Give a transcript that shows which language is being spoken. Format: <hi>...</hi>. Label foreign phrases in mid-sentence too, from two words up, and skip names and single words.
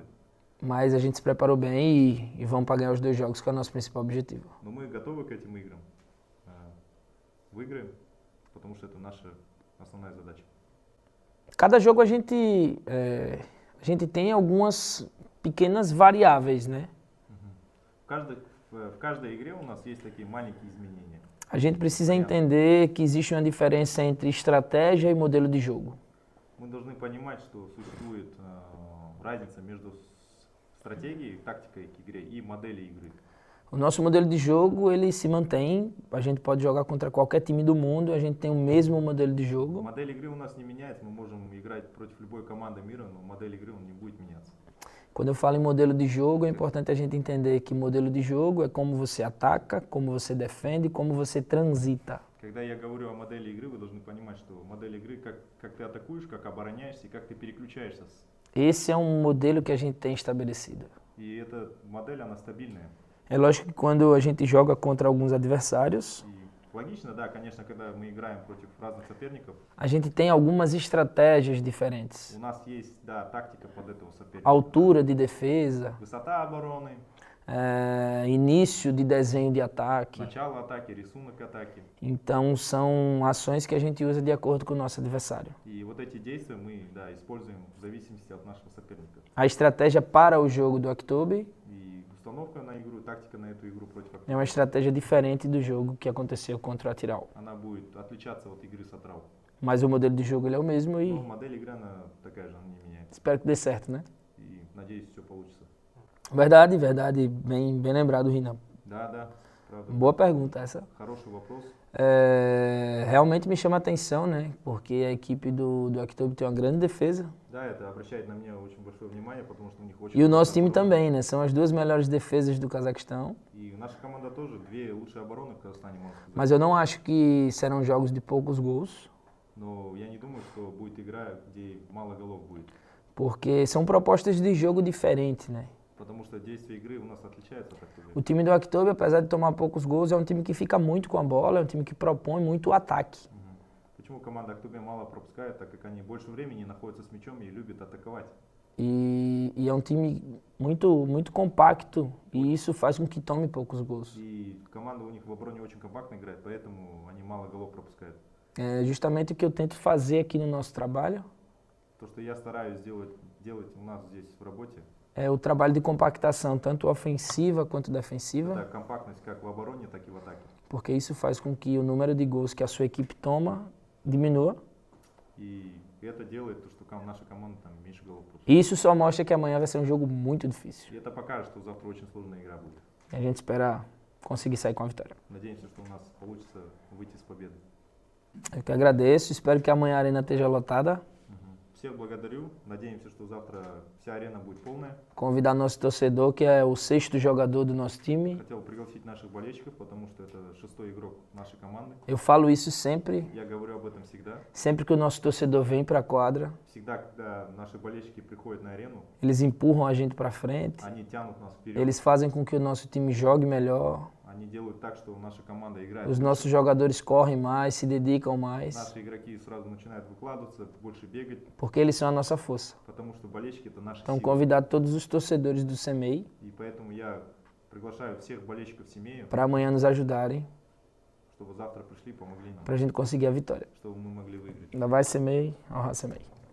<pt>Mas a gente se preparou bem e vamos para ganhar os 2 jogos, que é o nosso principal objetivo.</pt> <ru>Но мы готовы к этим играм. Выиграем, потому что это наша основная задача.</ru> <pt>Cada jogo a gente tem algumas pequenas variáveis, né?</pt> <ru>В каждой игре у нас есть такие маленькие изменения.</ru> <pt>A gente precisa entender que existe uma diferença entre estratégia e modelo de jogo.</pt> <ru>Мы должны понимать, что существует разница между стратегией, тактикой к игре и моделью игры.</ru> <pt>O nosso modelo de jogo, ele se mantém, a gente pode jogar contra qualquer time do mundo, a gente tem o mesmo modelo de jogo.</pt> <ru>Модель игры у нас не меняется, мы можем играть против любой команды мира, но модель игры не будет меняться.</ru> <pt>Quando eu falo em modelo de jogo, é importante a gente entender que modelo de jogo é como você ataca, como você defende, como você transita.</pt> <ru>Когда я говорю о модели игры, вы должны понимать, что модель игры, как ты атакуешь, как обороняешься и как ты переключаешься.</ru> <pt>Esse é um modelo que a gente tem estabelecido.</pt> <ru>И эта модель, она стабильная.</ru> <pt>É lógico que quando a gente joga contra alguns adversários,</pt> <ru>И логично, да, конечно, когда мы играем против разных соперников,</ru> <pt>a gente tem algumas estratégias diferentes.</pt> <ru>у нас есть, да, тактика под этого соперника.</ru> <pt>Altura de defesa,</pt> <ru>Высота обороны,</ru> <pt>início de desenho de ataque.</pt> <ru>начало атаки, рисунок атаки.</ru> <pt>Então são ações que a gente usa de acordo com o nosso adversário.</pt> <ru>И вот эти действия мы, да, используем в зависимости от нашего соперника.</ru> <pt>A estratégia para o jogo do October</pt> <ru>И установка на игру, тактика на эту игру против</ru> <pt>é uma estratégia diferente do jogo que aconteceu contra o Atiral.</pt> <ru>она будет отличаться от игры с Атрау.</ru> <pt>Mas o modelo de jogo ele é o mesmo</pt> <ru>Но</ru> <pt>e</pt> <ru>модель игры, она такая же, она не меняется.</ru> <pt>espero que dê certo, né?</pt> <ru>И надеюсь, все получится.</ru> <pt>Verdade, verdade. Bem lembrado, Rina.</pt> <ru>Да, да, правда.</ru> <pt>Boa pergunta essa.</pt> <ru>Хороший вопрос.</ru> <pt>Realmente me chama a atenção, né? Porque a equipe do October tem uma grande defesa.</pt> <ru>Да, это обращает на меня очень большое внимание, потому что у них очень...</ru> <pt>E o nosso time</pt> <ru>хорошая оборона.</ru> <pt>também, né? São as duas melhores defesas do Cazaquistão.</pt> <ru>И наша команда тоже две лучшие обороны в Казахстане, можно сказать.</ru> <pt>Mas eu não acho que serão jogos de poucos gols.</pt> <ru>Но я не думаю, что будет игра, где мало голов будет.</ru> <pt>Porque são propostas de jogo diferentes, né?</pt> <ru>Потому что действие игры у нас отличается, так сказать.</ru> <pt>O time do October, apesar de tomar poucos gols, é um time que fica muito com a bola, é um time que propõe muito o ataque. Мгм.</pt> <ru>Почему команда Актобе мало пропускает? Так как они больше времени находятся с мячом и любят атаковать.</ru> <pt>E é um time muito compacto e isso faz com que tome poucos gols.</pt> <ru>И команда у них в обороне очень компактно играет, поэтому они мало голов пропускают.</ru> <pt>É justamente o que eu tento fazer aqui no nosso trabalho,</pt> <ru>То, что я стараюсь делать у нас здесь в работе,</ru> <pt>é o trabalho de compactação, tanto ofensiva quanto</pt> <ru>это</ru> <pt>defensiva,</pt> <ru>компактность как в обороне, так и в атаке.</ru> <pt>porque isso faz com que o número de gols que a sua equipe toma diminua.</pt> <ru>И это делает то, что наша команда там меньше голов пропускает.</ru> <pt>E isso só mostra que amanhã vai ser um jogo muito difícil.</pt> <ru>И это покажет, что завтра очень сложная игра будет.</ru> <pt>E a gente espera conseguir sair com a vitória.</pt> <ru>Надеемся, что у нас получится выйти с победой.</ru> <pt>Eu que agradeço, espero que amanhã a arena esteja lotada.</pt> <ru>Всех благодарю. Надеемся, что завтра вся арена будет полная.</ru> <pt>Convidar nosso torcedor, que é o sexto jogador do nosso time.</pt> <ru>Хотел пригласить наших болельщиков, потому что это шестой игрок нашей команды.</ru> <pt>Eu falo isso sempre,</pt> <ru>Я говорю об этом всегда.</ru> <pt>sempre que o nosso torcedor vem para a quadra,</pt> <ru>Всегда, когда наши болельщики приходят на арену,</ru> <pt>eles empurram a gente para frente,</pt> <ru>они тянут нас вперед.</ru> <pt>eles fazem com que o nosso time jogue melhor,</pt> <ru>Они делают так, что наша команда играет.</ru> <pt>os</pt> <ru>лучше.</ru> <pt>nossos jogadores correm mais, se dedicam mais,</pt> <ru>Наши игроки сразу начинают выкладываться, больше бегать,</ru> <pt>porque eles são a nossa força.</pt> <ru>потому что болельщики это наша</ru> <pt>Então,</pt> <ru>сила.</ru> <pt>convidar todos os torcedores do CEMEI</pt> <ru>И поэтому я приглашаю всех болельщиков семьи,</ru> <pt>para amanhã nos ajudarem,</pt> <ru>чтобы завтра пришли, помогли нам,</ru> <pt>para a gente conseguir a vitória.</pt> <ru>чтобы мы могли выиграть.</ru> <pt>Ainda vai CEMEI, honra CEMEI.</pt>